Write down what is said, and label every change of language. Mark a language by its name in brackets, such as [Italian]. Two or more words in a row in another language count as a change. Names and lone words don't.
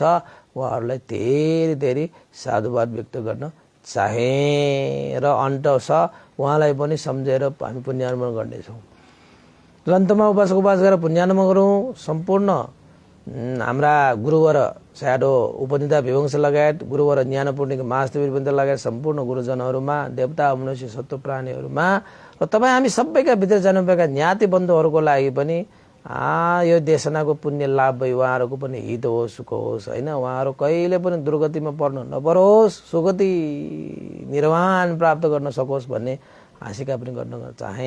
[Nepali] उहाँहरूलाई धेरै धेरै साधुवाद व्यक्त गर्न चाहे र अन्त छ उहाँलाई पनि सम्झेर हामी पुण्यानुमोदन गर्नेछौँ। अन्तमा उपासक उपासिका पुण्यानुमोदन गरौँ। सम्पूर्ण हाम्रा गुरुवर स्याडो उपनिधा विवंश लगायत गुरुवर ज्ञानपूर्णिका महादेवी वृन्द लगायत सम्पूर्ण गुरुजनहरूमा, देवता मनुष्य सत्व प्राणीहरूमा र तपाईँ हामी सबैका भित्र जानुभएका ज्ञाति बन्धुहरूको लागि पनि यो देशनाको पुण्य लाभ भई उहाँहरूको पनि हित होस्, सुख होस् होइन। उहाँहरू कहिले पनि दुर्गतिमा पर्नु नपरोस्, सुगति निर्वाण प्राप्त गर्न सकोस् भन्ने आशिका पनि गर्न चाहे।